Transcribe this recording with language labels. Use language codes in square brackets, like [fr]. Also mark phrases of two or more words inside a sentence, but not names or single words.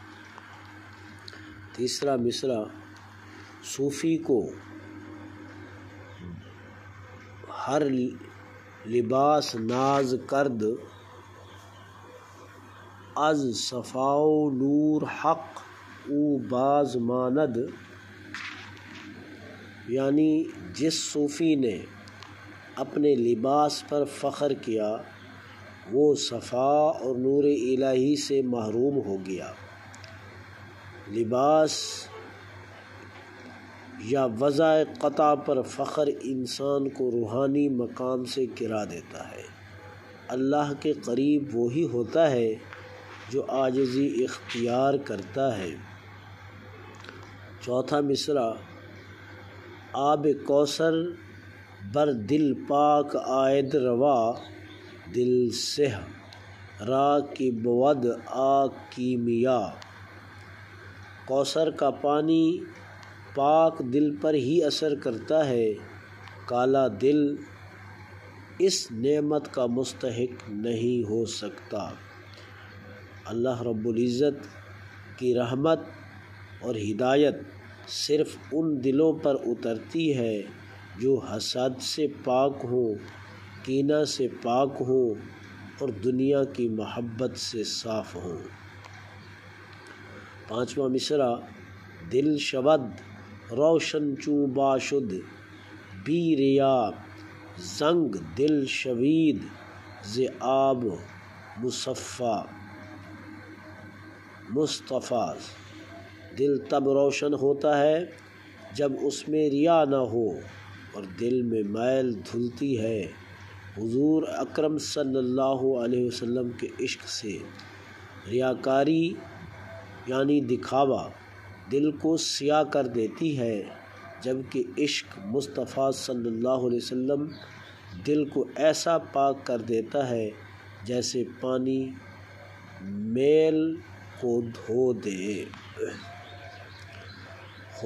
[ur] تیسرا مصرع: [fa] صوفی کو ہر لباس ناز کرد، از صفا و نور حق او باز ماند۔ [ur] یعنی جس صوفی نے اپنے لباس پر فخر کیا وہ صفا اور نور الہی سے محروم ہو گیا۔ لباس یا وضع قطع پر فخر انسان کو روحانی مقام سے گرا دیتا ہے۔ اللہ کے قریب وہی ہوتا ہے جو عاجزی اختیار کرتا ہے۔ چوتھا مصرع: [fa] آب کوثر بر دل پاک آید روا، دل سیہ را کی بود آ کیمیا۔ [ur] کوثر کا پانی پاک دل پر ہی اثر کرتا ہے، کالا دل اس نعمت کا مستحق نہیں ہو سکتا۔ اللہ رب العزت کی رحمت اور ہدایت صرف ان دلوں پر اترتی ہے جو حسد سے پاک ہوں، کینہ سے پاک ہوں اور دنیا کی محبت سے صاف ہوں۔ پانچواں مصرع: [fa] دل شود روشن چوں باشد بی ریا، زنگ دل شوید ز آب مصطفیٰ۔ [ur] دل تب روشن ہوتا ہے جب اس میں ریا نہ ہو اور دل میں میل دھلتی ہے۔ حضور اکرم [ar] صلی اللہ علیہ وسلم [ur] کے عشق سے ریاکاری یعنی دکھاوا دل کو سیاہ کر دیتی ہے، جبکہ عشق مصطفیٰ [ar] صلی اللہ علیہ وسلم [ur] دل کو ایسا پاک کر دیتا ہے جیسے پانی میل کو دھو دے۔